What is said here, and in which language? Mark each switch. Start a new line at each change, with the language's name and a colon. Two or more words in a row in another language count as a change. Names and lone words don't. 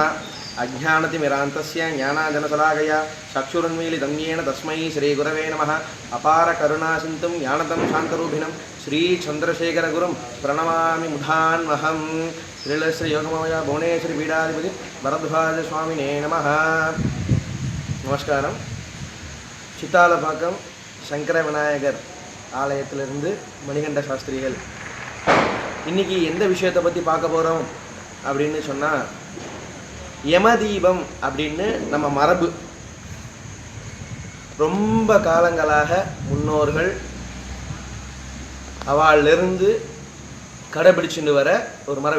Sanskrit: अज्ञानतिमिरान्तस्य ज्ञानाजनशलाकया चक्षुरुन्मीलितं येन तस्मै श्रीगुरवे नमः। अपारकरुणासिन्धुं ज्ञानदं शान्तरूपिणं श्रीचन्द्रशेखरगुरुं प्रणमामि मुधान्वहम्। श्रीलश्री योगमय भुवनेश्वरी पीठाधिपति भरद्वाज स्वामिने नमः.
Tamil: நமஸ்காரம். சித்தாலப்பாக்கம் சங்கர விநாயகர் ஆலயத்திலிருந்து மணிகண்ட சாஸ்திரிகள். இன்றைக்கி எந்த விஷயத்தை பற்றி பார்க்க போகிறோம் அப்படின்னு சொன்னால், யமதீபம் அப்படின்னு நம்ம மரபு ரொம்ப காலங்களாக முன்னோர்கள் அவளிலிருந்து கடைபிடிச்சுட்டு வர ஒரு மரபு.